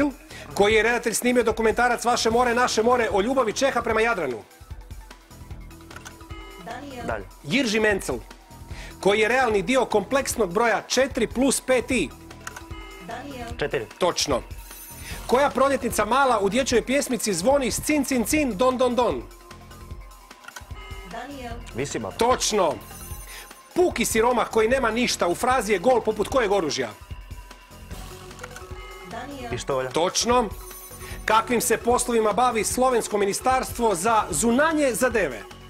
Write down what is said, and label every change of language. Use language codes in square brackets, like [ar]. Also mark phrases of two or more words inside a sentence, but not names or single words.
[hr] Koji je redatelj snimio dokumentarac Vaše more, naše more o ljubavi Čeha prema Jadranu? Dalje. Jirži Menzel. Koji je realni dio kompleksnog broja 4 plus 5i? 4. Točno. Koja proljetnica mala u dječjoj pjesmici zvoni s cin, cin, cin, don, don, don? Visibab. Točno. Puki siromah koji nema ništa u frazi je gol poput kojeg oružja? Pištolja. Točno. Kakvim se poslovima bavi Slovensko ministarstvo za zunanje zadeve?